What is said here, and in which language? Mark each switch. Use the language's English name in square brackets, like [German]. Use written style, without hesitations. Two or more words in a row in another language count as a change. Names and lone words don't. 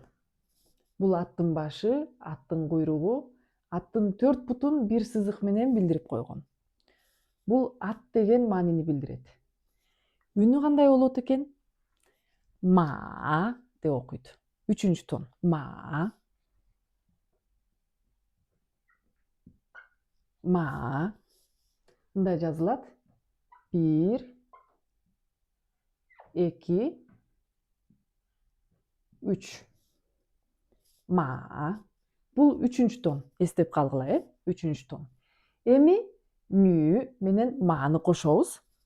[Kyrgyz] Бул аттын башы, аттын куйругу, аттын 4 бутун бир сызык менен билдирип койгон. Бул ат деген маанини билдирет. Үнү кандай болот экен? Ма деп окуйт. 3-чү тон. Ма. Ма. Мындай жазылат. 1, 2, 3. Ма. Бул 3-чү тон. Эстеп калгыла, 3-чү тон. Эми нүү менен мааны кошобуз.